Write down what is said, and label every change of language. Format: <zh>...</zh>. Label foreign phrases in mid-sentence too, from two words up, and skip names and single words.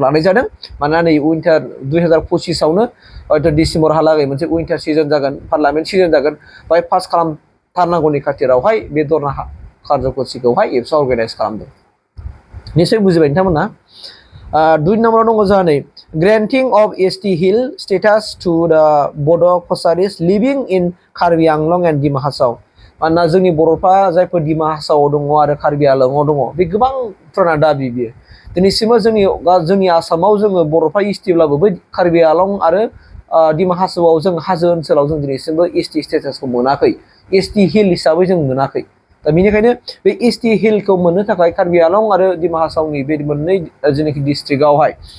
<brx>लानाय जादों मानोना नै उइन्टार 2025 आवनो हयथ' डिसेम्बरहालागै मोनसे</brx> <en>winter session</en> <brx>जागोन</brx> <en>parliament session</en> <brx>जागोन बाय पास खालामथारनांगौनि खाथिरावहाय बे धरना कार्यक्रमखौहाय एबसुआ अर्गानाइज खालामदों निश्चय बुजिबाय नोंथांमोना 2 नम्बराव दङ जोंहा नै</brx> <en>granting of ST Hill status to the Bodo Kosaris living in Karbi</en> <brx>Anglong and Dima Hasau मानोना जोंनि बर'फ्रा जायफोर दिमा हासावआव दङ आरो कार्बि आंलंआव दङ बे गोबां पुराना दाबि बियो दिनैसिमबो जोंनि आसामाव जोङो बर'फ्रा एसटिब्लाबो बै कार्बि आंलं आरो दिमा हासावआव जों हाजो ओनसोलाव जों दिनैसिमबो</brx> <en>ST status</en> <brx>मोनाखै</brx> <en>ST hill</en> <brx>हिसाबै जों मोनाखै दा बेनिखायनो बे</brx> <en>ST hill</en> <brx>मोननो थाखाय कार्बि आंलं आरो दिमा हासावनि बे मोननै जेनाखि डिस्ट्रिक्टआवहाय</brx>